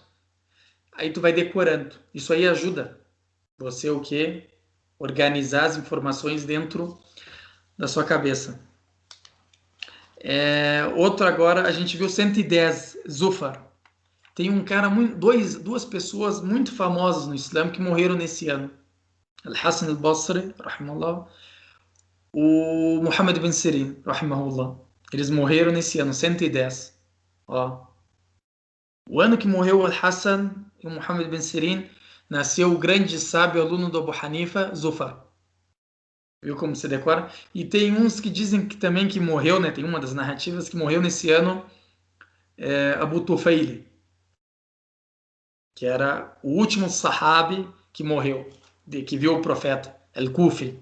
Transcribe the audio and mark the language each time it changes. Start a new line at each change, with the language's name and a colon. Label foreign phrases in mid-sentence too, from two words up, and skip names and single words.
Portuguese: Aí tu vai decorando. Isso aí ajuda você o quê? Organizar as informações dentro da sua cabeça. Outro agora, a gente viu 110, Zufar. Tem um cara, duas pessoas muito famosas no Islã que morreram nesse ano. Al-Hassan al-Basri, rahimahullah, o Muhammad bin Sirin, rahimahullah. Eles morreram nesse ano, 110. Ó. O ano que morreu Al-Hassan e o Muhammad bin Sirin, nasceu o grande sábio aluno do Abu Hanifa, Zufar. Viu como se decora? E tem uns que dizem que também que morreu, né? Tem uma das narrativas que morreu nesse ano, Abu Tufail, que era o último sahabi que morreu, que viu o profeta, Al-Kufi.